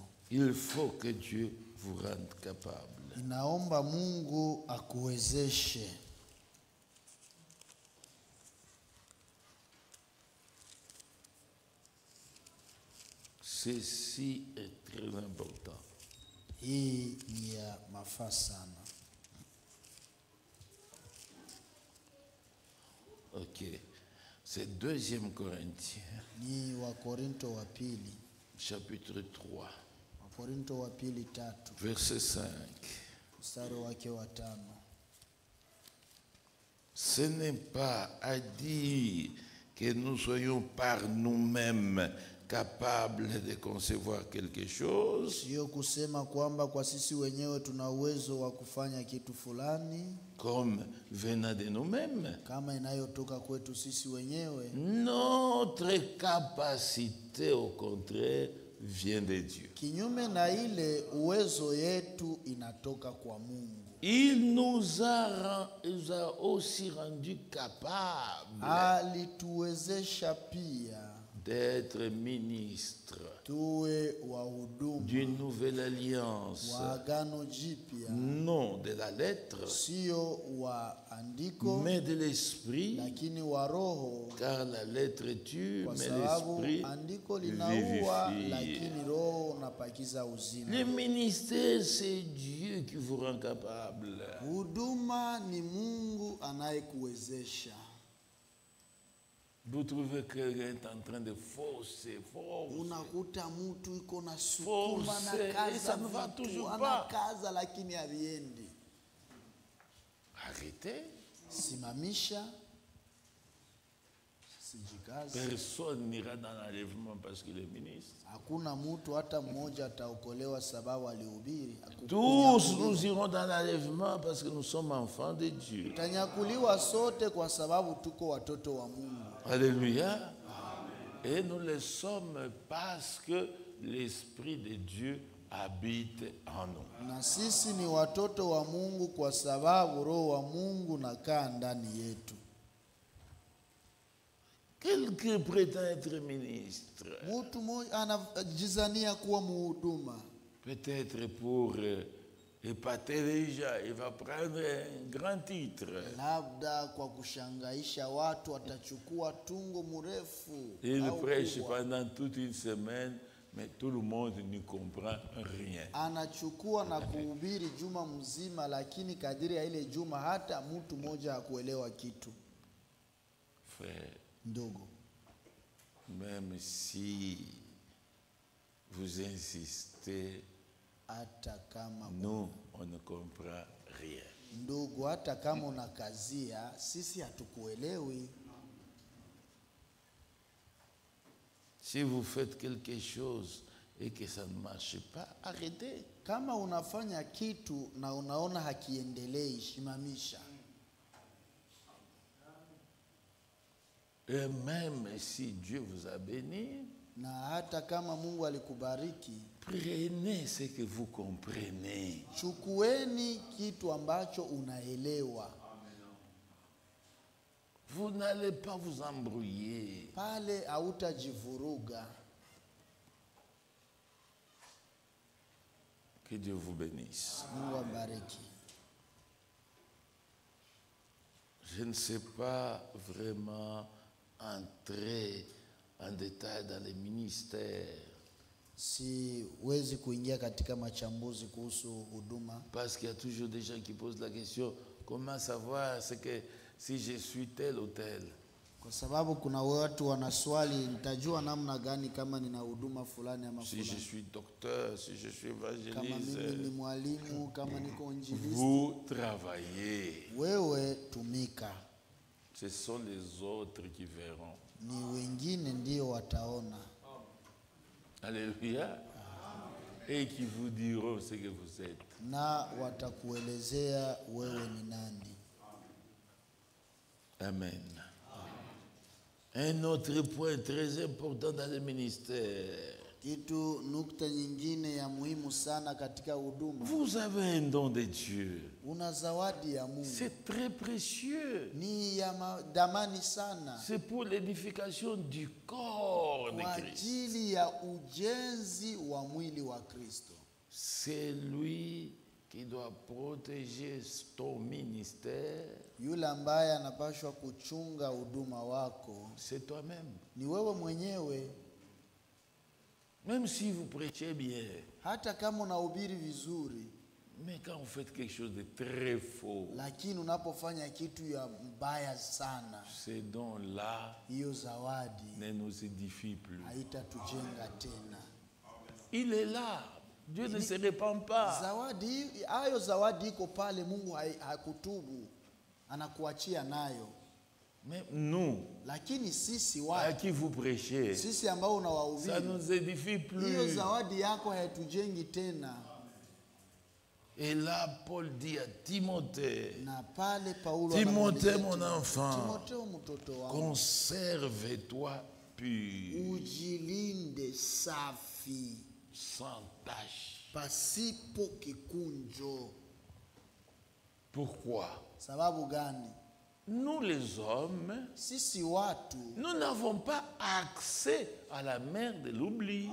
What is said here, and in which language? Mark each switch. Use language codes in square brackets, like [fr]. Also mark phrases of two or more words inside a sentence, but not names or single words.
[fr] Il faut que Dieu vous rende capable. [sw] Inaomba Mungu akuwezeshe. [fr] Ceci est très important. [sw] Hii ni ya mafaa sana. Ok. [fr] C'est 2 Corinthiens, [sw] Ni Wakorinto wa pili, [fr] chapitre 3, [sw] Wakorinto wa pili 3 [fr] verset 5. [sw] mstari wake wa 5. [fr] Ce n'est pas à dire que nous soyons par nous-mêmes capables de concevoir quelque chose, [sw] Sio kusema kwamba kwa sisi wenyewe tuna uwezo wa kufanya kitu fulani [fr] comme venant de nous-mêmes. [sw] kama inayotoka kwetu sisi wenyewe. [fr] Notre capacité, au contraire, vient de Dieu. [sw] Kinyume na ile, uwezo yetu inatoka kwa Mungu. [fr] Il nous a aussi rendu capables [sw] Alituwezesha pia [fr] d'être ministres [sw] tuwe wahudumu [fr] d'une nouvelle alliance, [sw] wa agano jipya, [fr] non de la lettre, [sw] sio wa andiko [fr] mais de l'esprit, [sw] lakini wa roho, [fr] car la lettre tue, [sw] kwa [fr] mais [sw] sababu [fr] l'esprit [sw] andiko linaua [fr] vivifie. [sw] lakini roho unapakiza uzima. [fr] Le ministère, c'est Dieu qui vous rend capable. [sw] Huduma ni Mungu anayekuwezesha. [fr] Vous trouvez que quelqu'un est en train de forcer. [sw] Unakuta mtu iko na sukuma na [fr] Force, et [sw] kaza [fr] ça ne va [sw] vitu, [fr] toujours pas. [sw] anakaza lakini haviendi. [fr] Arrêtez. [sw] Simamisha, sijikaze. [fr] Personne n'ira dans l'enlèvement parce qu'il est ministre. [sw] Hakuna mtu hata mmoja ataokolewa sababu alihubiri. [fr] Tous nous irons dans l'enlèvement parce que nous sommes enfants de Dieu. [sw] Tanyakuliwa sote kwa sababu tuko watoto wa Mungu. Alléluia. [fr] Et nous le sommes parce que l'Esprit de Dieu habite en nous. [sw] Na sisi ni watoto wa Mungu kwa sababu roho wa Mungu nakaa ndani yetu. [fr] Quelqu'un prétend être ministre. [sw] Mtu mmoja anajizania kuwa mhuduma. [fr] Peut-être pour épater les gens, il va prendre un grand titre. [sw] Labda kwa kushangaisha watu atachukua tungo mrefu. [fr] Il [sw] au [fr] prêche [sw] kubwa. [fr] pendant toute une semaine, mais tout le monde ne comprend rien. [sw] Anachukua na kuhubiri juma mzima, lakini kadiri ya ile juma hata mtu mmoja hakuelewa kitu. [fr] Frère, [sw] Ndogo, [fr] même si vous insistez, [sw] hata kama [fr] nous, on ne comprend rien. [sw] ndogo, hata kama unakazia, sisi hatukuelewi. [fr] Si vous faites quelque chose et que ça ne marche pas, arrêtez. [sw] Kama unafanya kitu na unaona hakiendelei, shimamisha. [fr] Et même si Dieu vous a béni, [sw] Na hata kama Mungu alikubariki, [fr] prenez ce que vous comprenez. [sw] chukueni kitu ambacho unaelewa. [fr] Vous n'allez pas vous embrouiller. [sw] Pale hautajivuruga. [fr] Que Dieu vous bénisse. [sw] Mungu abariki. [fr] Je ne sais pas vraiment entrer en détail dans les ministères. [sw] Siwezi kuingia katika machambuzi kuhusu huduma, [fr] Parce qu'il y a toujours des gens qui posent la question, comment savoir si je suis tel ou tel? [sw] kwa sababu kuna watu wanaswali, nitajua namna gani kama nina huduma fulani ama [fr] Si je [sw] fulani. [fr] suis docteur, si je suis [sw] Kama mimi ni [fr] évangéliste. [sw] mwalimu, kama niko injilisti, [fr] Vous travaillez. [sw] wewe tumika, [fr] Ce sont les autres qui verront. [sw] ni wengine ndio wataona Alléluia. [fr] Et qui vous diront ce que vous êtes. [sw] na watakuelezea wewe ni nani. Amen. [fr] Un autre point très important dans le ministère. [sw] Kitu nukta nyingine ya muhimu sana katika huduma, [fr] Vous avez un don de Dieu. [sw] una zawadi ya Mungu, [fr] C'est très précieux. [sw] ni ya damani sana [fr] C'est pour l'édification du corps de [sw] kwa [fr] Christ. [sw] ajili ya ujenzi wa mwili wa Kristo. [fr] C'est lui qui doit protéger ton ministère. [sw] Yule ambaye anapaswa kuchunga huduma wako [fr] C'est toi-même. [sw] ni wewe mwenyewe. [fr] Même si vous prêchez bien, [sw] Hata kama unahubiri vizuri, [fr] mais quand vous faites quelque chose de très faux, [sw] lakini unapofanya kitu ya mbaya sana, [fr] ces dons-là [sw] hiyo zawadi [fr] ne nous édifient plus. [sw] haitatujenga tena. [fr] Il est là. Dieu ne se répand pas. [sw] Zawadi hayo, zawadi iko pale, Mungu hakutubu, anakuachia nayo. [fr] Mais nous, [sw] Lakini sisi [fr] à [sw] watu, [fr] qui vous prêchez, [sw] sisi ambao [fr] ça [sw] unawahubiri, [fr] ne nous édifie [sw] hiyo [fr] plus. [sw] zawadi yako haitujengi tena. [fr] Et là, Paul dit à Timothée, [sw] Na pale Paulo [fr] Timothée, [sw] anamwambia [fr] mon enfant, [sw] Timotheo, mtoto wangu, [fr] conserve-toi pur, [sw] ujilinde safi, [fr] sans tache. [sw] pasipo kikunjo. [fr] Pourquoi? [sw] Sababu gani? [fr] Nous les hommes, [sw] Sisi watu, [fr] nous n'avons pas accès à la mer de l'oubli.